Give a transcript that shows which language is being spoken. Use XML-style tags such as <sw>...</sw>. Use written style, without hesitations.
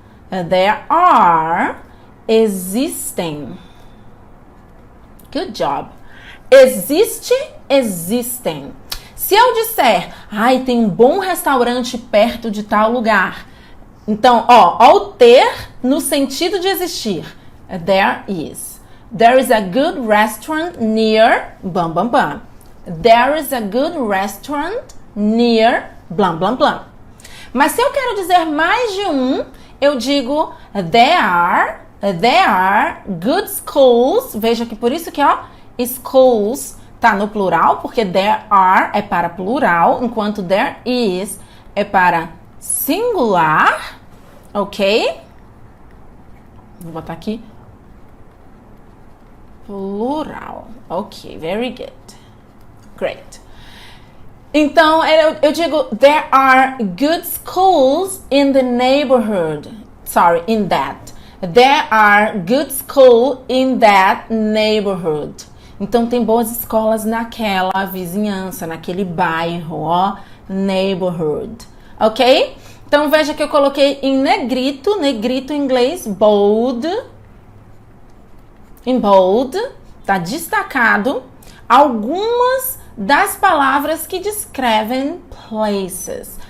<en>There are, existem. Good job.</en> <pt>Existe, existem. Se eu disser, ai, tem um bom restaurante perto de tal lugar. Então, ó o ter no sentido de existir.</pt> <en>There is. There is a good restaurant near, blam, blam, blam. There is a good restaurant near, blam, blam, blam.</en> <pt>Mas se eu quero dizer mais de um, eu digo,</pt> <en>there are good schools.</en> <pt>Veja que por isso que, ó, schools tá no plural, porque there are é para plural, enquanto there is é para singular, ok? Vou botar aqui plural.</pt> <en>Ok, very good. Great.</en> <pt>Então, eu digo,</pt> <en>there are good schools in the neighborhood. Sorry, in that. There are good schools in that neighborhood.</en> <pt>Então, tem boas escolas naquela vizinhança, naquele bairro, ó, neighborhood. Ok? Então, veja que eu coloquei em negrito, negrito em inglês, bold. Em bold, tá destacado algumas das palavras que descrevem places.</pt>